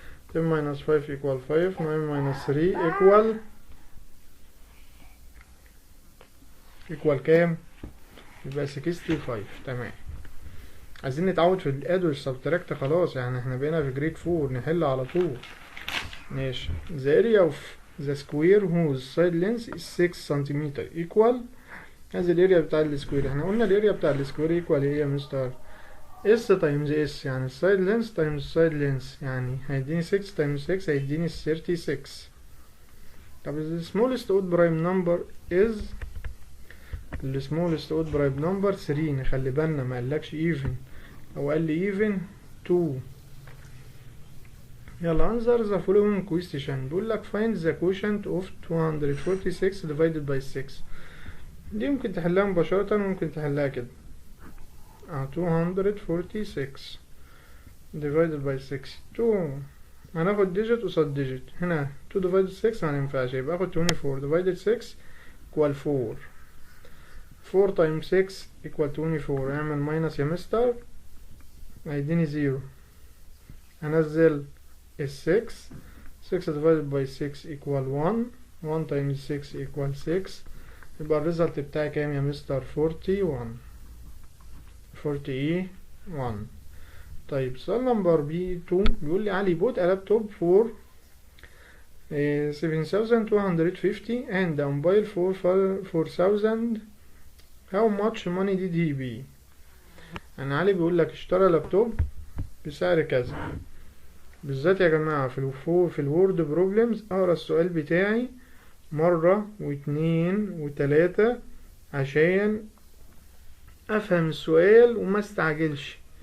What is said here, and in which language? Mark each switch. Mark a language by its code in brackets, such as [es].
[en] 10 minus 5 equal 5. 9 minus 3 equal [ar] كام؟ يبقى 65. تمام. عايزين نتعود في الاد والسبتراكت خلاص، يعني احنا بقينا في جريد 4 نحل على طول. ماشي. [en] the area of the square whose side length is 6 سنتيمتر equal. [ar] هذه الاريا بتاع السكوير. احنا قلنا الاريا بتاع السكوير ايكوال ايه يا مستر؟ [en] s times s, [ar] يعني [en] السايد length times السايد length, [ar] يعني هيديني 6 تايمز 6 هيديني 36. [en] طب the smallest odd prime number is، ال smallest odd prime number 3. [ar] نخلي بالنا ما قالكش even، او قال لي even 2. يلا [en] answer the following question. [ar] بيقول لك [en] find the quotient of 246 divided by 6. [ar] دي ممكن تحلها مباشرة وممكن تحلها كده. [en] 246 divided by 6. [ar] 2 هناخد ديجيت قصاد ديجيت. هنا [en] 2 divided 6 [ar] مينفعش، يبقى اخد [en] 24 divided 6 equal 4. 4 times 6 equal 24. [ar] اعمل ماينس يا مستر هيديني 0. هنزل ال 6. [en] 6 divided by 6 equal 1. 1 times 6 equal 6. [ar] يبقى الريزلت بتاعي كام يا مستر؟ 41. 41. طيب سؤال نمبر بي 2 بيقول لي علي [en] bought a laptop for 7250 and a mobile for 4000. how much money did he pay؟ [ar] يعني علي بيقول لك اشترى لابتوب بسعر كذا. بالذات يا جماعة في الوورد بروبلمز اقرا السؤال بتاعي مرة واتنين وتلاتة عشان افهم السؤال وما استعجلش.